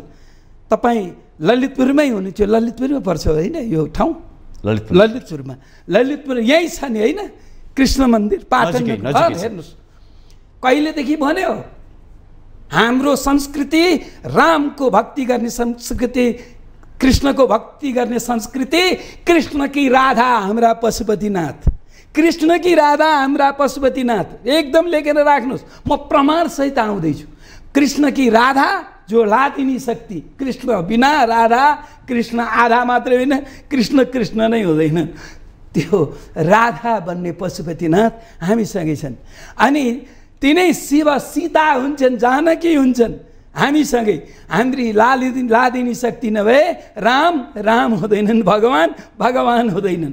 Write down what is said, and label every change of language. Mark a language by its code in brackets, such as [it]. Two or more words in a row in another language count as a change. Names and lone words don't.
[ne] तपाईँ ललितपुरमै हुनुहुन्थ्यो, ललितपुरमा पर्छ होइन यो ठाउँ? ललितपुर यही छ नि होइन? कृष्ण मन्दिर पाटन हेर्नुहोस्, कहिलेदेखि भन्यो हाम्रो संस्कृति रामको भक्ति गर्ने संस्कृति, कृष्णको भक्ति गर्ने संस्कृति। कृष्ण की राधा हाम्रा पशुपतिनाथ, कृष्ण की राधा हाम्रा पशुपतिनाथ, एकदम लेखेर राख्नुहोस्। म प्रमाण सहित आउँदैछु। कृष्ण की राधा जो लादिनी शक्ति, कृष्ण बिना राधा, कृष्ण आधा मात्रै होइन, कृष्ण कृष्ण नै हुँदैन। त्यो राधा बन्ने पशुपतिनाथ हामीसँगै छन्। अनि तिनै शिव सीता हुन्छन्, जानकी हुन्छन् हामीसँगै। हाम्री लादिनी शक्ति नभए राम राम हुँदैनन्, भगवान भगवान हुँदैनन्।